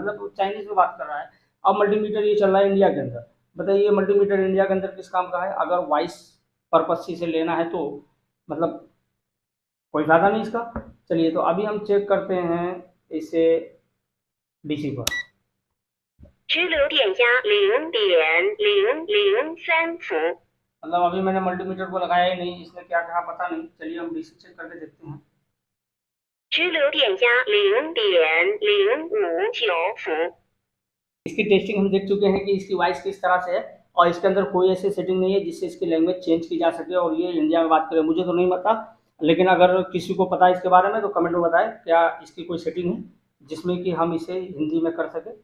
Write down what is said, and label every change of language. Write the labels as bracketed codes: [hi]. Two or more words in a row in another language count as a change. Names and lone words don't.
[hi] मतलब चाइनीज़ में बात कर रहा है। अब मल्टीमीटर ये चल रहा है इंडिया के अंदर। बताइए मल्टीमीटर इंडिया के अंदर किस काम का है। अगर [en] voice purpose [hi] से लेना है तो मतलब कोई फ़ायदा नहीं इसका। चलिए तो अभी हम चेक करते हैं इसे डीसी पर। [zh] 直流电压0.003伏。 [hi] मतलब अभी मैंने मल्टीमीटर को लगाया ही नहीं, इसने क्या कहा पता नहीं। चलिए हम डीसी चेक करके देखते हैं। [zh] 直流电压0.059伏。 [hi] इसकी टेस्टिंग हम देख चुके हैं कि इसकी वॉइस किस तरह से है, और इसके अंदर कोई ऐसी सेटिंग नहीं है जिससे इसकी लैंग्वेज चेंज की जा सके। और ये इंडिया में बात करें मुझे तो नहीं पता, लेकिन अगर किसी को पता है इसके बारे में तो कमेंट में बताएं क्या इसकी कोई सेटिंग है जिसमें कि हम इसे हिंदी में कर सकें।